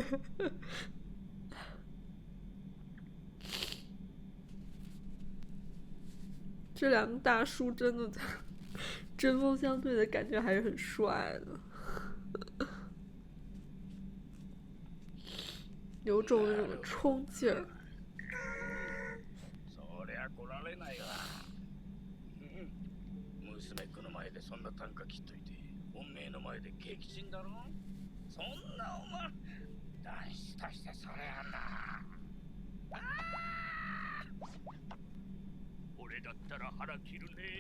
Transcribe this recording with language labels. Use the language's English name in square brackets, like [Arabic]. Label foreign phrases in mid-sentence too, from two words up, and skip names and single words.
[Chinese] 这两个大叔真的针锋相对的感觉还是很帅的，有种那种冲劲儿。 [Japanese] そんな短歌切っといて、本命の前で激震だろ。そんなお前、男子としてそれやな。俺だったら腹切るね。